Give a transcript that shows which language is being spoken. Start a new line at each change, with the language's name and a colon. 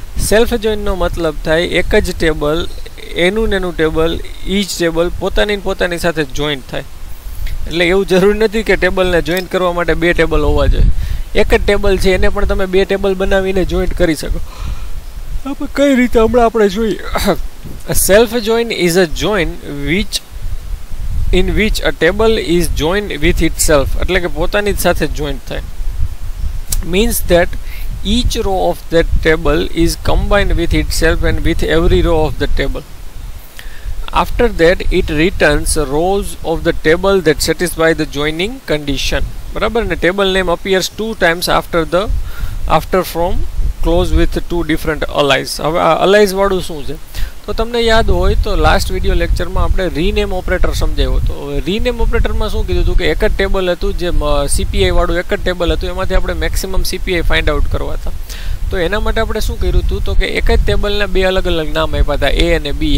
Gujarati: Self જોઈનનો મતલબ થાય એક જ ટેબલ, એનું ને એનું ટેબલ, ઈચ ટેબલ પોતાની સાથે જોઈન્ટ થાય. એટલે એવું જરૂરી નથી કે ટેબલને જોઈન્ટ કરવા માટે 2 ટેબલ હોવા જોઈએ. એક જ ટેબલ છે એને પણ તમે 2 ટેબલ બનાવીને જોઈન્ટ કરી શકો. આપણે કઈ રીતે હમણાં આપણે જોઈએ.
English: Self join is a join in which a table is joined with itself.
Gujarati: એટલે કે પોતાની સાથે જોઈન્ટ થાય.
English: Means that each row of that table is combined with itself and with every row of the table. After that it returns rows of the table that satisfy the joining condition.
Gujarati: બરાબર ને?
English: table name appears 2 times after from close with 2 different allies.
Gujarati: હવે આ allies વાળું શું છે? તો તમને યાદ હોય તો લાસ્ટ વિડીયો લેક્ચરમાં આપણે રીનેમ ઓપરેટર સમજાવ્યો હતો. હવે રીનેમ ઓપરેટરમાં શું કીધું હતું કે એક જ ટેબલ હતું, જે સીપીઆઈ વાળું એક જ ટેબલ હતું, એમાંથી આપણે મેક્સિમમ સીપીઆઈ ફાઇન્ડ આઉટ કરવા હતા. તો એના માટે આપણે શું કર્યું હતું? તો કે એક જ ટેબલના 2 અલગ અલગ નામ આપ્યા હતા, એ અને બી.